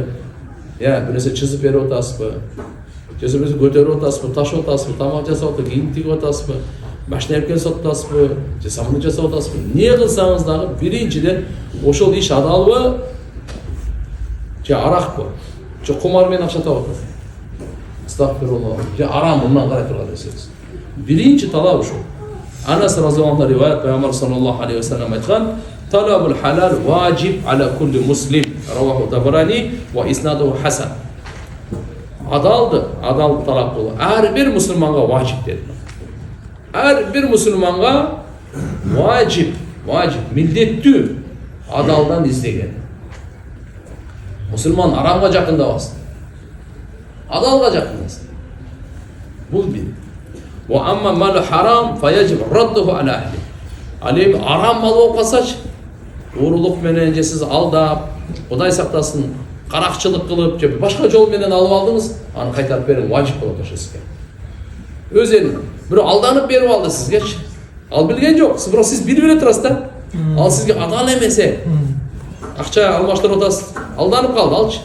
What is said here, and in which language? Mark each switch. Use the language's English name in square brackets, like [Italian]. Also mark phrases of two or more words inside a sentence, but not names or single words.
[Kyrgyz] Я бир нерсе чызып берип атасызбы? Же бир көтөрүп атасызбы, ташып атасызбы, тамак жасап атасызбы, кийим тигип атасызбы, машина эпкен сатып атасызбы, же самолет жасап атасызбы? Не кылсаңыз дагы биринчиден ошол иш адалбы? Же аракпы? Же кумар менен акча таап атасызбы? Астагфируллах. Же арам мындан карай турган нерсеңиз. Биринчи талап ошол. Анас [Arabic] رضي الله عنه [Kyrgyz] риваят Пайгамбар [Arabic] صلى الله عليه وسلم [Kyrgyz] айткан: [Arabic] "طلب الحلال واجب على كل مسلم", رواه الطبراني وإسناده حسن. [Kyrgyz] Адал талап кылуу ар бир мусулманга ваджиб dedi. Ар бир мусулманга ваджиб, милдеттүү адалдан издеген. Мусулман арамга жакындабасын. Адалга жакындасын. Бул бир. [Arabic] وأما مال حرام فيجب رده على أهله. [Kyrgyz] Алем арам мал болуп калсачы, уурулук менен же сиз алдап, Кудай сактасын, каракчылык кылып, же башка жол менен алып алдыңыз, аны кайтарып берүү ваджиб болот ошо сизге. Өз элин бирөө алданып берип алды сизгечи. Ал билген жок, сиз билип эле турасыз да. Ал сизге адал эмесе, акча алмаштырып атасыз, алданып калды алчы.